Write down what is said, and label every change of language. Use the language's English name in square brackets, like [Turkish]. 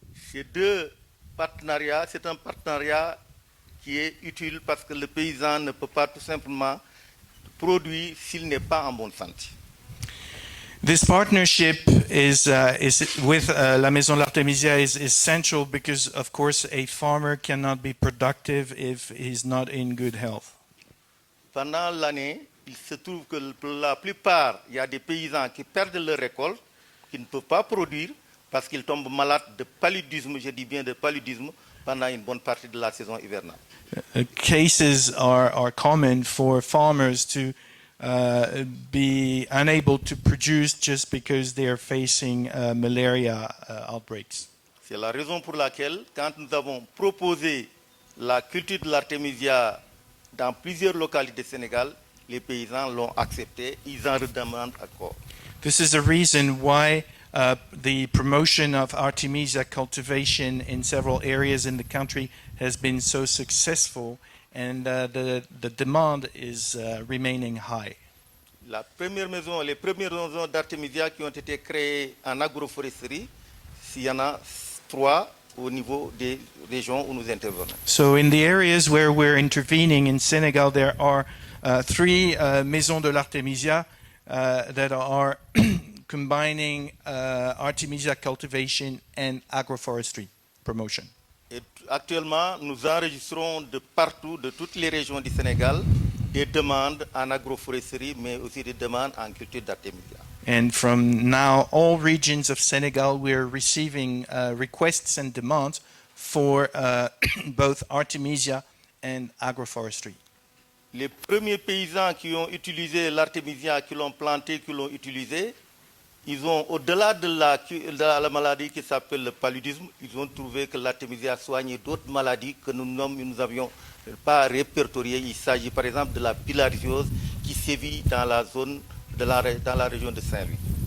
[French] Ces deux partenariats, c'est un partenariat qui est utile parce que le paysan ne peut pas tout simplement produire s'il n'est pas en bonne santé. [English] This partnership is with La Maison de l'Artémisia is essential because, of course, a farmer cannot be productive if he's not in good health. [French] Pendant l'année, il se trouve que pour la plupart, il y a des paysans qui perdent leur récolte, qui ne peuvent pas produire parce qu'ils tombent malades de paludisme, je dis bien de paludisme, pendant une bonne partie de la saison hivernale. [English] Cases are common for farmers to be unable to produce just because they are facing malaria outbreaks. [French] C'est la raison pour laquelle, quand nous avons proposé la culture de l'artémisia dans plusieurs localités du Sénégal, les paysans l'ont accepté, ils en redemandent encore. [English] This is the reason why the promotion of Artemisia cultivation in several areas in the country has been so successful, and the demand is remaining high. [French] Les premières maisons d'artémisia qui ont été créées en agroforesterie, il y en a 3 au niveau des régions où nous intervenons. [English] So in the areas where we're intervening in Senegal, there are 3 Maisons de l'Artemisia that are combining Artemisia cultivation and agroforestry promotion. [French] Et actuellement, nous enregistrons de partout, de toutes les régions du Sénégal, des demandes en agroforesterie, mais aussi des demandes en culture d'artémisia. [English] And from now, all regions of Senegal, we're receiving requests and demands for both Artemisia and agroforestry. [French] Les premiers paysans qui ont utilisé l'artémisia, qui l'ont planté, qui l'ont utilisé, ils ont, au-delà de la maladie qui s'appelle le paludisme, ils ont trouvé que l'artémisia soignait d'autres maladies que nous n'avions pas répertoriées. Il s'agit par exemple de la bilharziose qui sévit dans la zone dans la région de Saint-Louis.